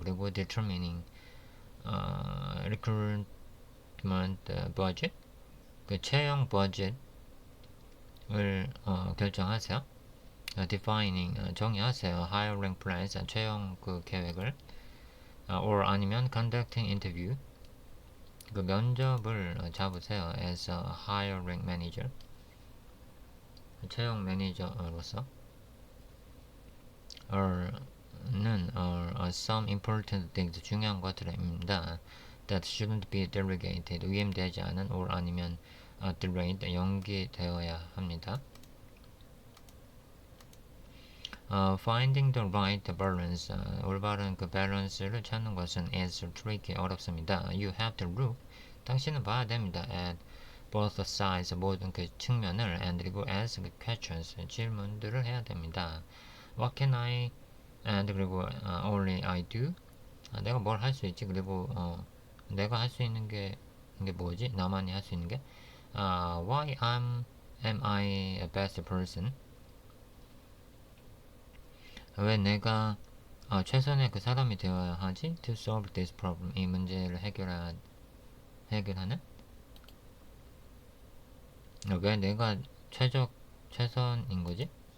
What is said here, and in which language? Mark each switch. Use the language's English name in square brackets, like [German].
[Korean] 그리고 [English] determining recruitment budget, [Korean] 그 채용 버젯을 결정하세요. [English] defining, [Korean] 정의하세요. [English] hiring plans, [Korean] 채용 그 계획을, [English] or [Korean] 아니면 [English] conducting interview, [Korean] 그 면접을 잡으세요. [English] as a hiring manager, [Korean] 채용 매니저로서. [English] or는 some important things, [Korean] 중요한 것들입니다. [English] that shouldn't be delegated, [Korean] 위임되지 않은, [English] or [Korean] 아니면 [English] delayed, [Korean] 연기되어야 합니다. [English] finding the right balance, [Korean] 올바른 그 밸런스를 찾는 것은 [English] is tricky, [Korean] 어렵습니다. [English] you have to look, [Korean] 당신은 봐야 됩니다. [English] at both sides, [Korean] 모든 그 측면을, [English] and [Korean] 그리고 [English] ask questions, [Korean] 질문들을 해야 됩니다. [English] what can I, and [Korean] 그리고 [English] only I do, [Korean] 내가 뭘 할 수 있지, 그리고 내가 할 수 있는 게 뭐지, 나만이 할 수 있는 게, [English] why am I a best person, [Korean] 왜 내가 최선의 그 사람이 되어야 하지, [English] to solve this problem, [Korean] 이 문제를 해결하는, 왜 내가 최선인 거지?